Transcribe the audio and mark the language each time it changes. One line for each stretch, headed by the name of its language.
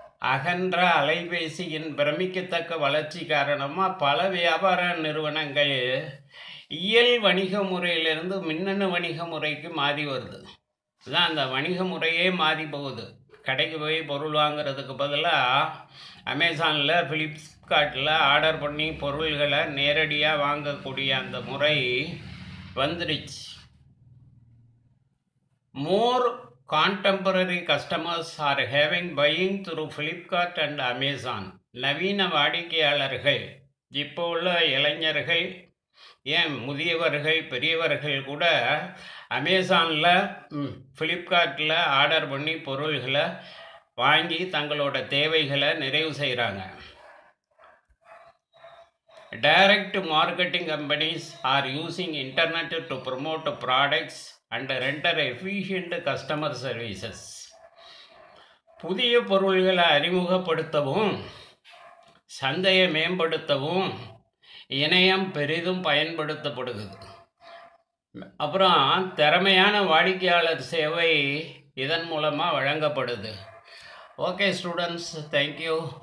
Tamil: அகன்ற அலைபேசியின் பிரமிக்கத்தக்க வளர்ச்சி காரணமாக பல வியாபார நிறுவனங்கள் இயல் வணிக முறையிலிருந்து மின்னணு வணிக முறைக்கு மாறி வருது. இதுதான் அந்த வணிக முறையே மாறி போகுது. கடைக்கு போய் பொருள் வாங்குறதுக்கு பதிலாக அமேசானில், ஃப்ளிப்கார்ட்டில் ஆர்டர் பண்ணி பொருள்களை நேரடியாக வாங்கக்கூடிய அந்த முறை வந்துடுச்சு.
English: More contemporary customers are having buying through Flipkart and Amazon.
Tamil: நவீன வாடிக்கையாளர்கள், இப்போ உள்ள இளைஞர்கள், ஏன் முதியவர்கள், பெரியவர்கள் கூட அமேசானில், ஃப்ளிப்கார்ட்டில் ஆர்டர் பண்ணி பொருள்களை வாங்கி தங்களோட தேவைகளை நிறைவு செய்கிறாங்க.
English: Direct marketing companies are using internet to promote products and render efficient customer services.
Tamil: புதிய பொருள்களை அறிமுகப்படுத்தவும் சந்தையை மேம்படுத்தவும் இணையம் பெரிதும் பயன்படுத்தப்படுகிறது. அப்புறம் திறமையான வாடிக்கையாளர் சேவை இதன் மூலமாக வழங்கப்படுது.
English: Okay students, thank you.